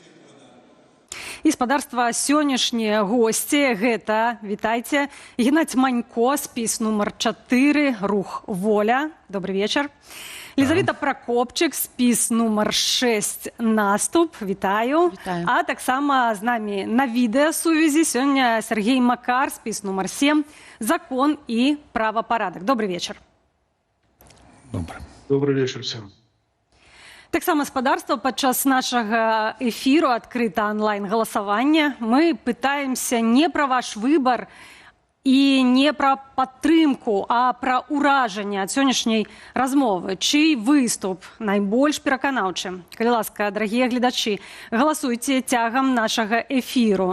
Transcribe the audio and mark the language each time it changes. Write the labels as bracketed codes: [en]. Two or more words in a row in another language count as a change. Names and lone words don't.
[be] І спадарства сённяшнія госці гэта, вітайце, Геннадзь Манько, спіс нумар 4, рух «Воля». Добрый вечар. Лізавета Пракопчык, спіс нумар 6, наступ. Вітаю. Вітаю. А таксама з намі на відэасувязі сёння Сергей Макар, спіс нумар 7, закон і правапарадак. Добрый вечар. [ru] Добрый вечер всем. [be] Таксама спадарства падчас нашага эфіру адкрыта онлайн-галасавання. Мы пытаемся не пра ваш выбар і не пра падтрымку, а пра ўражанне ад сённяшняй размовы. Чый выступ найбольш пераканаўчы? Калі ласка, дарагія гледачы, галасуйце цягам нашага эфіру.